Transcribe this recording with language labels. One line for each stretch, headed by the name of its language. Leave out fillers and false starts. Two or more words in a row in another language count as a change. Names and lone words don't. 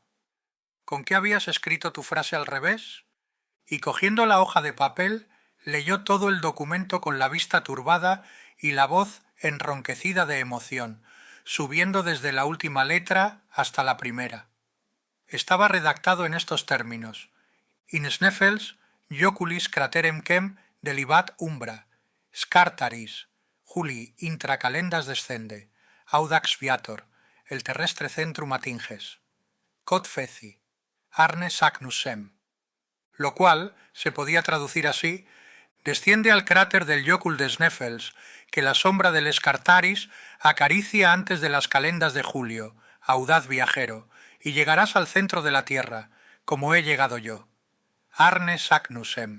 Spanish: «¿Con qué habías escrito tu frase al revés?» Y cogiendo la hoja de papel, leyó todo el documento con la vista turbada y la voz enronquecida de emoción, subiendo desde la última letra hasta la primera. Estaba redactado en estos términos:
Latin: «In Sneffels, joculis craterem quem delibat umbra, scartaris, Juli intra calendas descende, audax viator, el terrestre centrum atinges, cod feci, arne Saknussemm»,
Spanish: lo cual se podía traducir así: «Desciende al cráter del Jócul de Sneffels, que la sombra del Scartaris acaricia antes de las calendas de julio, audaz viajero, y llegarás al centro de la tierra, como he llegado yo. Arne Saknussemm».